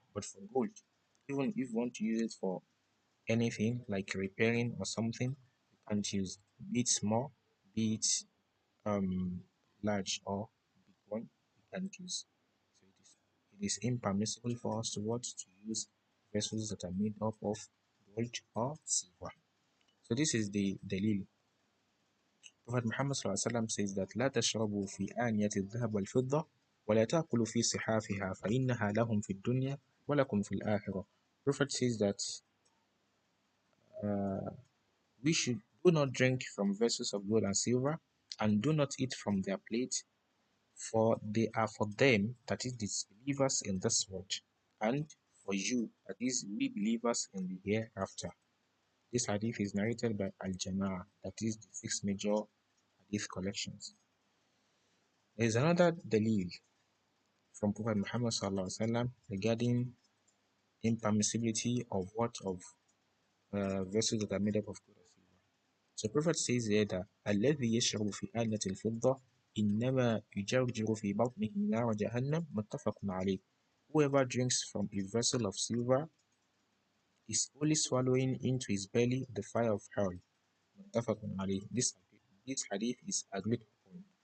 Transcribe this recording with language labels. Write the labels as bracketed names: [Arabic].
[English] But for gold, even if you want to use it for anything like repairing or something, you can't use. Be it small, be it large or big one, you can't use. So it is impermissible for us to what to use vessels that are made up of gold or silver. So this is the dalil. Prophet Muhammad ﷺ says that [Arabic] لا تشربوا في آنية الذهب والفضة ولا تأكلوا في صحافها فإنها لهم في الدنيا ولكم في الآخرة. [English] Prophet says that uh, we should do not drink from vessels of gold and silver, and do not eat from their plate, for they are for them, that is, disbelievers in this world, and for you, that is, we believers in the hereafter. This hadith is narrated by Al-Jama'ah, that is, the six major hadith collections. There is another dalil from Prophet Muhammad sallallahu regarding impermissibility of vessels that are made up of gold or silver. So Prophet says here that [Arabic] الذي يشرب في آنية الفضة إنما يجرجر في بطنه نار جهنم متفق عليه. [English] Whoever drinks from a vessel of silver is only swallowing into his belly the fire of hell. [Arabic] متفق عليه. [English] This hadith is agreed upon.